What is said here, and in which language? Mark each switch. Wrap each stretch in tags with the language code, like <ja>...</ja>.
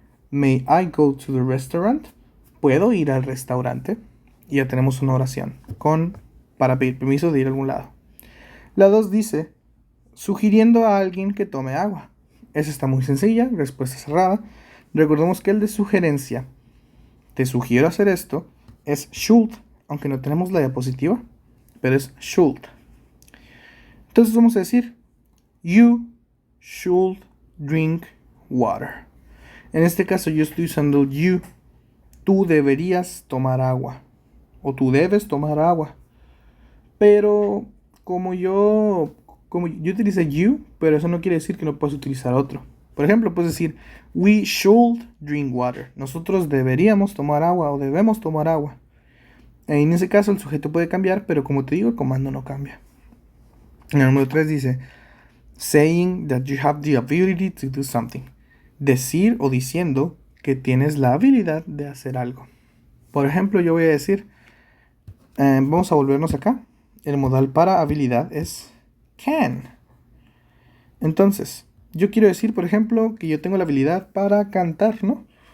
<en>May I go to the restaurant?</en> <es>¿Puedo ir al restaurante? Y ya tenemos una oración para pedir permiso de ir a algún lado. La 2 dice, sugiriendo a alguien que tome agua. Esa está muy sencilla, respuesta cerrada. Recordemos que el de sugerencia, te sugiero hacer esto, es should, aunque no tenemos la diapositiva, pero es should. Entonces vamos a decir,</es> <en>you should drink water.</en> <es>En este caso yo estoy usando you. Tú deberías tomar agua. O tú debes tomar agua. Pero como yo utilicé you, pero eso no quiere decir que no puedas utilizar otro. Por ejemplo, puedes decir,</es> <en>we should drink water.</en> <es>Nosotros deberíamos tomar agua o debemos tomar agua. En ese caso el sujeto puede cambiar, pero como te digo, el comando no cambia. En el número 3 dice,</es> <en>saying that you have the ability to do something.</en> <es>Decir o diciendo que tienes la habilidad de hacer algo. Por ejemplo, yo voy a decir, vamos a volvernos acá. El modal para habilidad es can. Entonces, yo quiero decir, por ejemplo, que yo tengo la habilidad para cantar, ¿no?</es>